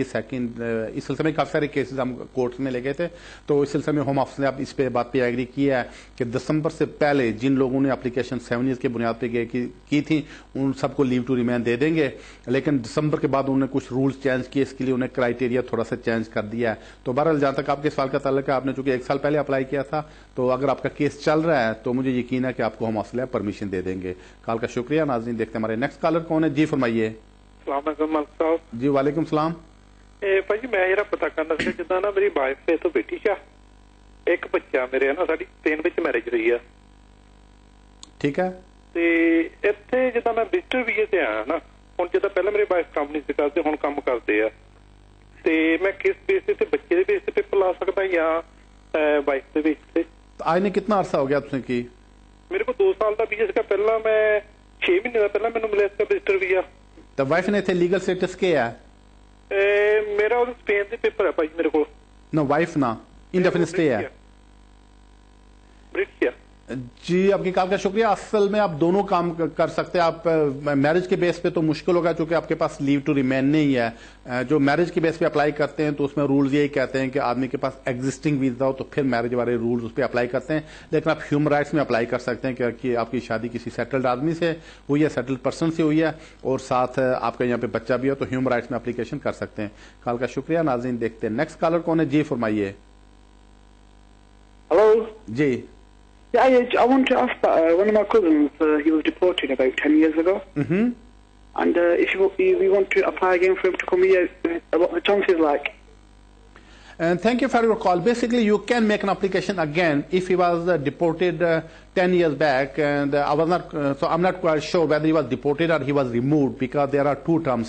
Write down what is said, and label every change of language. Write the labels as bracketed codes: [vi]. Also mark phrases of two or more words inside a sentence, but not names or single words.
[ur] سیکنڈ، اس سلسلے میں کافی سارے کیسز ہم کورٹ میں لے گئے تھے، تو اس سلسلے میں ہوم آفس نے اب اس پہ بات پہ ایگری کیا ہے کہ دسمبر سے پہلے جن لوگوں نے ایپلیکیشن 7 ایئرز کے بنیاد پہ کی تھی ان سب کو [en] leave to remain [ur] دے دیں گے. لیکن دسمبر کے بعد انہوں نے کچھ رولز چینج کیے، اس کے لیے انہیں کرائٹیریا تھوڑا سا چینج کر دیا ہے. تو بہرحال جہاں تک آپ کے سوال کا تعلق ہے، آپ نے چونکہ 1 سال پہلے اپلائی اپلائی کیا تھا. تو اگر آپ کا کیس چل رہا ہے تو مجھے یقین ہے کہ آپ کو ہوم آفس پرمیشن دے دیں گے. کال کا شکریہ. ناظرین دیکھتے ہیں ہمارے [en] next caller [ur] کون ہے. جی فرمائیے. السلام علیکم ملک صاحب. جی وعلیکم السلام. [pa] ਭਾਜੀ ਮੈਂ ਜਿਹੜਾ ਪਤਾ ਕਰਨਾ ਸੀ ਜਿੱਦਾਂ ਨਾ ਮੇਰੀ ਵਾਈਫ ਤੋਂ ਬੇਟੀ ਆ, ਇੱਕ ਬੱਚਾ ਮੇਰੇ ਨਾ ਸਾਡੀ 3 ਵਿੱਚ ਮੈਰਿਜ ਹੋਈ ਆ. ਠੀਕ ਹੈ. ਤੇ ਇੱਥੇ ਜਿੱਦਾਂ ਮੈਂ [en] visitor visa [pa] ਤੇ ਆਇਆ ਨਾ, ਹੁਣ ਜਿੱਦਾਂ ਪਹਿਲਾਂ ਮੇਰੇ ਵਾਈਫ ਕੰਮ ਨਹੀਂ ਸੀ ਕਰਦੇ, ਹੁਣ ਕੰਮ ਕਰਦੇ ਆ, ਤੇ ਮੈਂ ਕਿਸ ਬੇਸ ਤੇ ਬੱਚੇ ਦੇ ਬੇਸ ਤੇ ਪੇਪਰ ਲਾ ਸਕਦਾ ਜਾਂ ਵਾਈਫ ਦੇ ਬੇਸ ਤੇ? [ur] آج نے کتنا عرصہ ہو گیا آپ نے کی؟ [pa] ਮੇਰੇ ਕੋਲ 2 ਸਾਲ ਦਾ ਵੀਜ਼ਾ ਸੀਗਾ ਪਹਿਲਾਂ, ਮੈਂ 6 ਮਹੀਨੇ ਦਾ ਪਹਿਲਾਂ ਮੈਨੂੰ ਮਿਲਿਆ ਸੀਗਾ [en] visitor visa. [ur] تو وائف نے اتنے [en] legal status [ur] کیا ہے؟ [pa] ਮੇਰਾ ਉਹ ਸਪੇਨ ਦੇ ਪੇਪਰ ਹੈ ਭਾਜੀ ਮੇਰੇ ਕੋਲ. [ur] نو وائف نا [en] indefinite stay [ur] ہے. برٹش. جی آپ کی کال کا شکریہ. اصل میں آپ دونوں کام کر سکتے ہیں. آپ میرج کے بیس پہ تو مشکل ہوگا چونکہ آپ کے پاس [en] leave to remain [ur] نہیں ہے. جو میرج کے بیس پہ اپلائی کرتے ہیں تو اس میں رولز یہی کہتے ہیں کہ آدمی کے پاس [en] existing visa [ur] ہو تو پھر میرج والے رولز اس پہ اپلائی کرتے ہیں. لیکن آپ [en] human rights [ur] میں اپلائی کر سکتے ہیں کہ آپ کی شادی کسی سیٹلڈ آدمی سے ہوئی ہے, [en] settled person [ur] سے ہوئی ہے, اور ساتھ آپ کا یہاں پہ بچہ بھی ہو تو [en] human rights [ur] میں اپلیکیشن کر سکتے ہیں. کال کا شکریہ. ناظرین دیکھتے ہیں [en] next caller [ur] کون ہے. جی فرمائیے. [en] Hello. [ur] جی. [en] Yeah, I want to ask that one of my cousins, he was deported about 10 years ago. Mm-hmm. And if we want to apply again for him to come here, what the chances like? And thank you for your call. Basically, you can make an application again if he was deported 10 years back, and I was not, so I'm not quite sure whether he was deported or he was removed, because there are two terms.